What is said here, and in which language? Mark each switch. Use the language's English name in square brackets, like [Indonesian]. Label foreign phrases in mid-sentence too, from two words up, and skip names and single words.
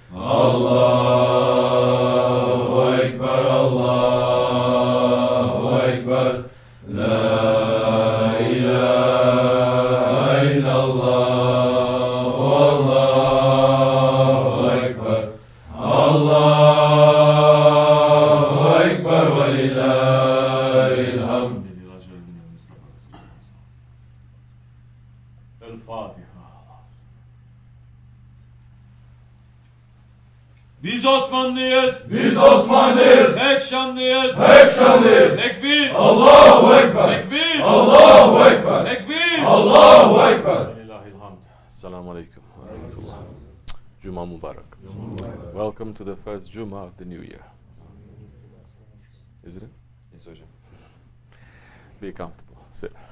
[Arabic] الله أكبر الله أكبر لا إله إلا الله والله أكبر. الله أكبر ولله الحمد. الفاتحة. [Turkish] Biz Osmanlıyız. Biz Osmanlıyız. Tek şanlıyız. Tek şanlıyız. Tekbir. [Arabic] الله أكبر. [Turkish] Tekbir. [Arabic] الله أكبر. [Turkish] Tekbir. [Arabic] الله أكبر. لله الحمد. السلام عليكم ورحمة الله. جمعة مبارك. [English] Welcome to the first Jummah of the new year. Is it? Yes hocam. Be comfortable. Sit.